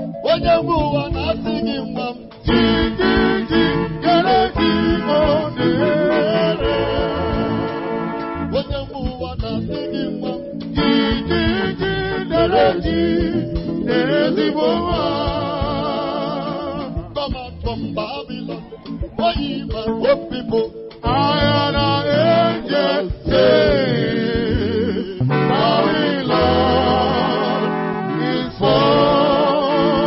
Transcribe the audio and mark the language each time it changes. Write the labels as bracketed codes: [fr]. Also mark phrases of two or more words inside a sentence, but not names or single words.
[ig] Onye nwe ụwa na-asị gị, nwa m. Ji, ji, ji, dere ji, o dere. Onye nwe ụwa na-asị gị, nwa m. Ji, ji, ji, dere ji, dere ezigbo nwa. [en] Come out from Babylon, oh ye my own people. I am an angel sing. Babylon is falling.